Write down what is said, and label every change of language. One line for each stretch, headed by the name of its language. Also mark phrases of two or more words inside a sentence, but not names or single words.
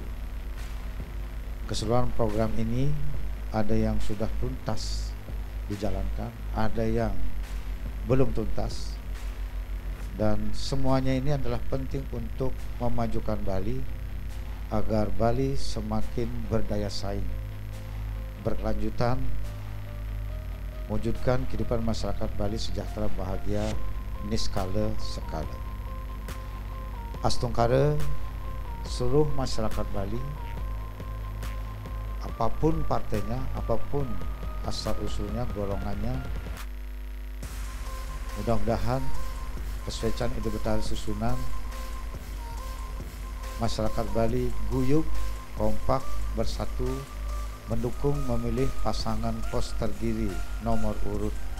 Indonesian: Keseluruhan program ini ada yang sudah tuntas dijalankan, ada yang belum tuntas, dan semuanya ini adalah penting untuk memajukan Bali agar Bali semakin berdaya saing, berkelanjutan, mewujudkan kehidupan masyarakat Bali sejahtera, bahagia,
Balinese: niskala sekala.
Indonesian: Astungkara seluruh masyarakat Bali, apapun partainya, apapun asal usulnya, golongannya, mudah-mudahan Persatuan Hidup Betara Susunan masyarakat Bali guyup, kompak, bersatu mendukung memilih pasangan Koster Giri nomor urut